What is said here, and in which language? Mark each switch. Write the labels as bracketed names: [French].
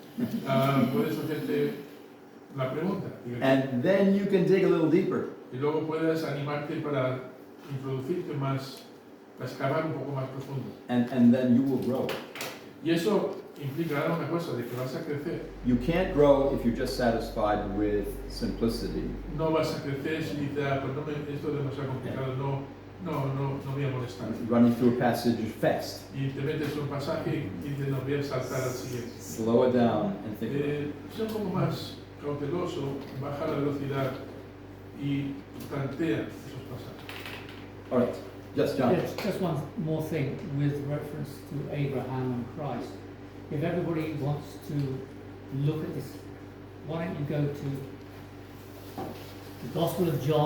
[Spanish] puedes hacerte la pregunta. [English] And then you can dig a little deeper. [Spanish] Y luego puedes animarte para introducirte más, para excavar un poco más profundo. [English] And then you will grow. [Spanish] Y eso implicará una cosa, de que vas a crecer. [English] You can't grow if you're just satisfied with simplicity. [Spanish] No vas a crecer si dices, pues esto es demasiado complicado, no voy a molestar. [English] Running through a passage fast. [Spanish] Y te metes en un pasaje y dices, no voy a saltar al siguiente. [English] Slow it down and think about it. [Spanish] Sea un poco más cauteloso, baja la velocidad y plantea esos pasajes. [English] All right. Yes, John. Yes, just one more thing with reference to Abraham and Christ. If everybody wants to look at this, why don't you go to the Gospel of John,